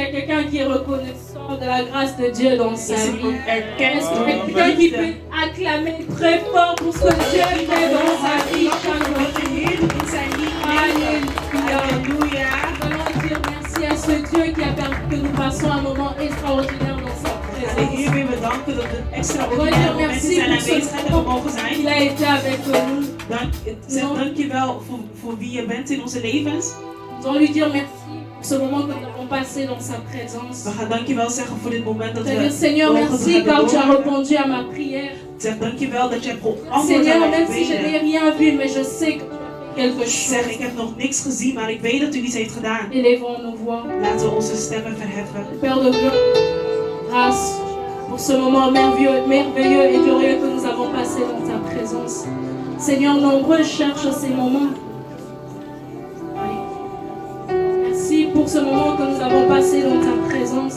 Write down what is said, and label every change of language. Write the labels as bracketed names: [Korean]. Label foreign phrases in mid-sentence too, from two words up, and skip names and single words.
[French] quelqu'un qui est reconnaissant de la grâce de Dieu dans sa [Dutch] Is er [French] vie? [Dutch] iemand erkent [French] Est-ce [Dutch] door [French] qu'il y a quelqu'un qui peut [Dutch] liefde? [French] acclamer très fort pour ce que Dieu fait dans sa vie chaque jour? [Dutch] Wat de Heer doet in zijn leven. [French] Alléluia. [Dutch] Halleluja. [French] Nous allons dire merci à ce Dieu qui a permis que nous passions un moment extraordinaire dans sa [Dutch] En de [French] présence. [Dutch] Heer weer bedanken dat we [French] On va extraordinaire dire [Dutch] momenten [French] merci [Dutch] zijn [French] pour ce [Dutch] aanwezigheid hebben mogen [French] moment [Dutch] zijn. [French] qu'il a été avec nous. [Dutch] Zeg dankjewel voor wie je bent in onze levens. [French] Nous allons lui dire merci pour ce moment que nous avons passé dans sa présence. [Dutch] We gaan dankjewel zeggen voor dit moment dat [French] C'est-à-dire, [Dutch] we [French] Seigneur, [Dutch] mogen [French] merci [Dutch] hebben [French] car tu as [Dutch] doorgaan. [French] répondu à ma prière. [Dutch] Zeg dankjewel dat je hebt geantwoord aan [French] Seigneur, [Dutch] mijn [French] même si je n'ai [Dutch] gebeden. [French] rien vu, mais je sais que tu as fait quelque [Dutch] Zeg, [French] chose. [Dutch] ik heb nog niks gezien, maar ik weet dat u iets heeft gedaan. [French] Élevons nos voix. [Dutch] Laten we onze stemmen verheffen. [French] Père de gloire, grâce pour ce moment merveilleux et glorieux que nous avons passé dans ta présence. Seigneur, nombreux cherchent ces moments. Merci pour ce moment que nous avons passé dans ta présence.